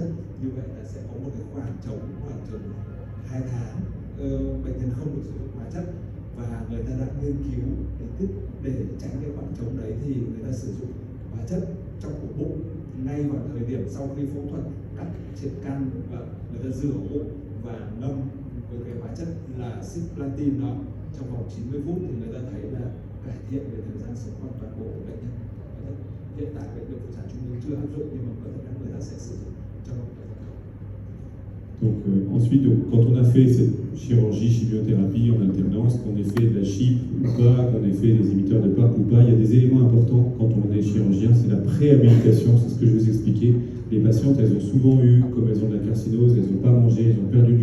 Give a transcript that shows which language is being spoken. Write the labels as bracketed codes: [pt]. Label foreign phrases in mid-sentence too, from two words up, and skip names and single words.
[vi] Như vậy là sẽ có một cái khoảng trống khoảng chừng 2 tháng bệnh nhân không được sử dụng hóa chất, và người ta đã nghiên cứu để tránh cái khoảng trống đấy thì người ta sử dụng hóa chất trong ổ bụng ngay vào thời điểm sau khi phẫu thuật, cắt triệt căn và người ta rửa ổ bụng và ngâm với cái hóa chất là cisplatin đó trong vòng 90 phút thì người ta thấy là cải thiện về thời gian sống của toàn bộ của bệnh nhân. Hiện tại bệnh viện Phụ sản Trung ương chưa áp dụng nhưng mà có thể là người ta sẽ sử dụng trong [fr] Donc ensuite, quand on a fait cette chirurgie, chimiothérapie en alternance, qu'on ait fait de la chip ou pas, qu'on ait fait des émetteurs de plaques ou pas, il y a des éléments importants quand on est chirurgien, c'est la préhabilitation, c'est ce que je vous expliquais. Les patientes, elles ont souvent eu, comme elles ont de la carcinose, elles n'ont pas mangé, elles ont perdu du